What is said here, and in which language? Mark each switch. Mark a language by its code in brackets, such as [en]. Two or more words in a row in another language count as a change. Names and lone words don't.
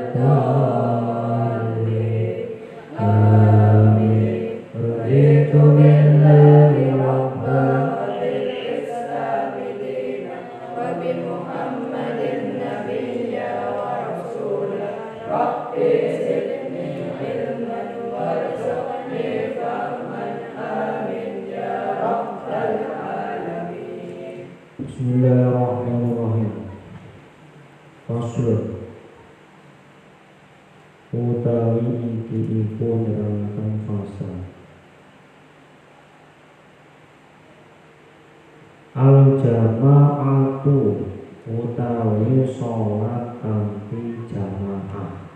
[ar] الضالين آمين رضيت بالله ربا وبالإسلام دينا وبمحمد نبيا ورسولا رب زدني علما وارزقني فهما آمين يا رب العالمين. بسم الله الرحمن الرحيم. [jv] فصل utawi iki iku nerangkan [ar] فصل الجماعة [jv] utawi sholat kanthi jamaah.